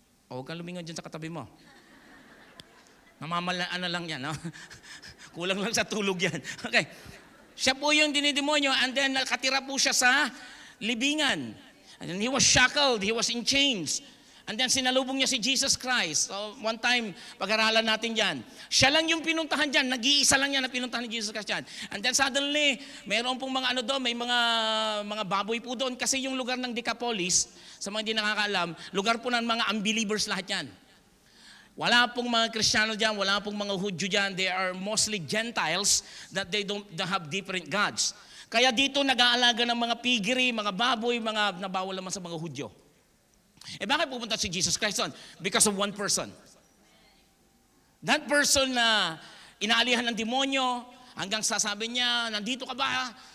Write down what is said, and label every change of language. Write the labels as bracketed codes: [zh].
[tl] Huwag kang lumingon dyan sa katabi mo. Namamalaan na lang yan. No? Kulang lang sa tulog yan. Okay. Siya po yung dinidemonyo and then nakatira po siya sa libingan. [en] And then he was shackled, he was in chains. [tl] And then sinalubong niya si Jesus Christ. So, one time, pag-aralan natin yan. Siya lang yung pinuntahan dyan. Nag-iisa lang yan na pinuntahan ni Jesus Christ dyan. [en] And then suddenly, [tl] mayroon pong mga doon, may mga baboy po doon. Kasi yung lugar ng Decapolis, sa mga hindi nakakaalam, lugar po ng mga unbelievers lahat yan. Wala pong mga Kristiyano dyan, wala pong mga Hudyo dyan. [en] They are mostly Gentiles that they don't have different gods. [tl] Kaya dito nag-aalaga ng mga piggery, mga baboy, mga nabawal naman sa mga Hudyo. Bakit pupunta si Jesus Christ on? [en] Because of one person. [tl] That person na inaalihan ng demonyo, hanggang sasabi niya, nandito ka ba?